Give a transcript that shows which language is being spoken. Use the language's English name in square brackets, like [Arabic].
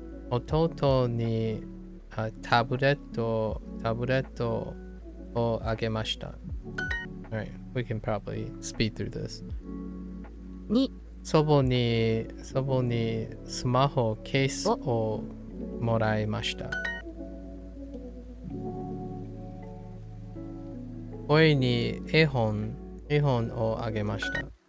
[Japanese] 弟にタブレットをあげました. [English] Alright, we can probably speed through this. [Japanese] に祖母にスマホケースをもらいました. 親に絵本をあげました.